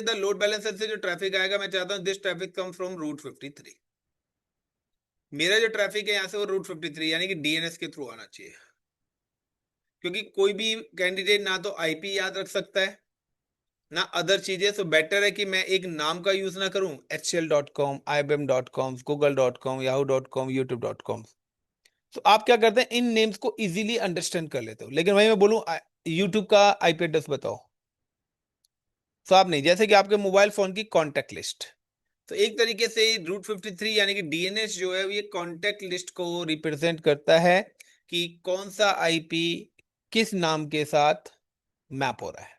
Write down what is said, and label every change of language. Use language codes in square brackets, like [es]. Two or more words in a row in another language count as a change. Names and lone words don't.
[en] the load balancer [hi] से जो ट्रैफिक आएगा, मैं चाहता हूं [en] this traffic come from Route 53. [hi] मेरा जो ट्रैफिक है यहाँ से वो रूट 53 यानी कि डीएनएस के थ्रू आना चाहिए, क्योंकि कोई भी कैंडिडेट ना तो आईपी याद रख सकता है ना अदर चीजें। [en] so better [hi] है कि मैं एक नाम का यूज ना करूं, HCL.com, IBM.com, Google.com, Yahoo.com, YouTube.com। तो आप क्या करते हैं, इन नेम्स को [en] easily understand [hi] कर लेते हो, लेकिन वही मैं बोलूं यूट्यूब का [en] IP address [hi] बताओ, तो आप नहीं। जैसे कि आपके [en] mobile phone [hi] की [en] contact list, [hi] तो एक तरीके से रूट 53 यानी कि डीएनएस जो है ये [en] contact list [hi] को रिप्रेजेंट करता है कि कौन सा आईपी किस नाम के साथ मैप हो रहा है।